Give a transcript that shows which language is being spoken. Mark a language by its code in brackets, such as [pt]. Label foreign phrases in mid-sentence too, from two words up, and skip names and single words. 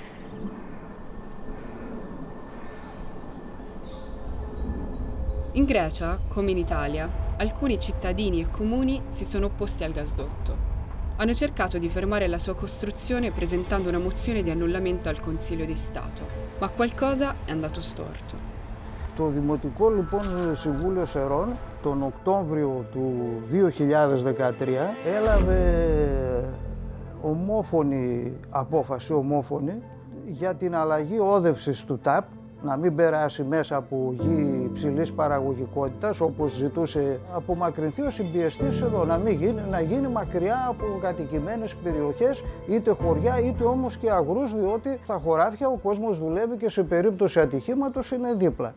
[it] In Grecia, come in Italia, alcuni cittadini e comuni si sono opposti al gasdotto. Hanno cercato di fermare la sua costruzione presentando una mozione di annullamento al Consiglio di Stato, ma qualcosa è andato storto. [el] Το Δημοτικό λοιπόν Συμβούλιο Σερών τον Οκτώβριο του 2013 έλαβε ομόφωνη απόφαση, για την αλλαγή όδευσης του ΤΑΠ, να μην περάσει μέσα από γη υψηλής παραγωγικότητας, όπως ζητούσε, απομακρυνθεί ο συμπιεστής εδώ, να γίνει μακριά από κατοικημένες περιοχές, είτε χωριά είτε όμως και αγρούς, διότι στα χωράφια ο κόσμος δουλεύει και σε περίπτωση ατυχήματος είναι δίπλα.